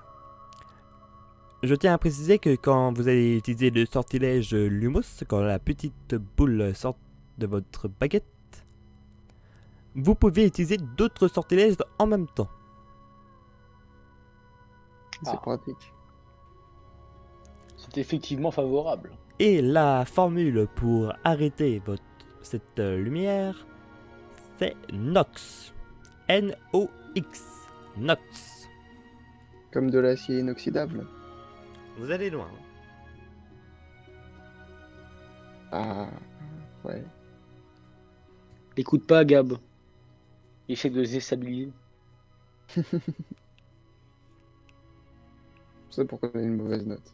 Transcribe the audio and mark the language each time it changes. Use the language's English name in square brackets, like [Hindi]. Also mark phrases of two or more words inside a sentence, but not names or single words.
[French] Je tiens à préciser que quand vous allez utiliser le sortilège Lumos, quand la petite boule sort de votre baguette, vous pouvez utiliser d'autres sortilèges en même temps. C'est Ah. pratique. C'est effectivement favorable. Et la formule pour arrêter cette lumière, c'est Nox. N-O-X. Nox. Comme de l'acier inoxydable. Vous allez loin. Ah, ouais. Écoute pas, Gab. Essaie de le déstabiliser. C'est pour qu'on ait une mauvaise note.